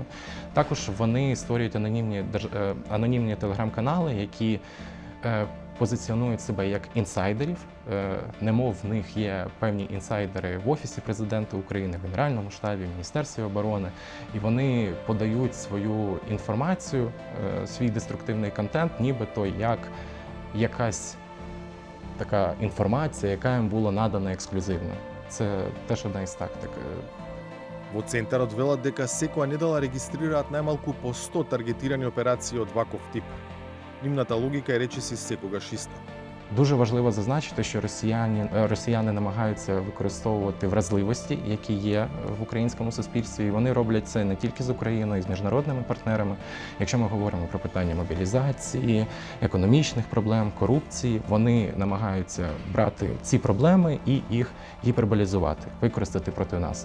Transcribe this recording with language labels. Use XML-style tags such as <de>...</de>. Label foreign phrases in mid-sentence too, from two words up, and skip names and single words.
<uk>Також вони створюють анонімні телеграм-канали, які позиціонують себе як інсайдерів, немов в них є певні інсайдери в Офісі Президента України, в Генеральному штабі, в Міністерстві оборони, і вони подають свою інформацію, свій деструктивний контент, нібито як якась така інформація, яка їм була надана ексклюзивно. Це теж одна із тактик.</uk> <mk>Во Центарот велат дека секоја недела регистрираат најмалку по 100 таргетирани операции од ваков тип. Нивната логика е речиси секогаш иста.</mk> <uk>Дуже важливо зазначити, що росіяни намагаються використовувати вразливості, які є в українському суспільстві, і вони роблять це не тільки з Україною, і з міжнародними партнерами. Якщо ми говоримо про питання мобілізації, економічних проблем, корупції, вони намагаються брати ці проблеми і їх гіперболізувати, використати проти нас.</uk>